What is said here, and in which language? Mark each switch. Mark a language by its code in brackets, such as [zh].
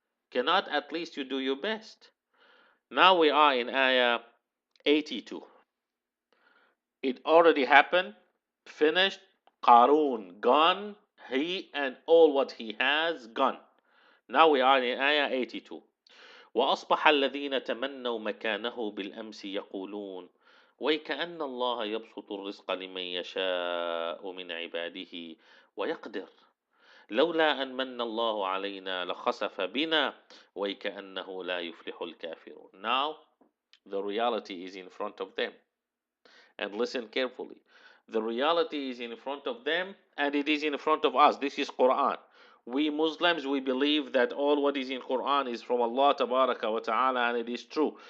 [en] Cannot at least you do your best? Now we are in Ayah 82. It already happened, finished. Qarun gone, he and all what he has gone. Now we are in Ayah 82. [ar] وأصبح الذين تمنوا مكانه بالأمس يقولون ويكأن الله يبسط الرزق لمن يشاء من عباده ويقدر لولا أن من الله علينا لخسف بنا ويكأنه لا يفلح الكافرون. [en] Now the reality is in front of them. And listen carefully. The reality is in front of them and it is in front of us. This is Quran. We Muslims, we believe that all what is in Quran is from Allah Tabaraka wa Ta'ala and it is true.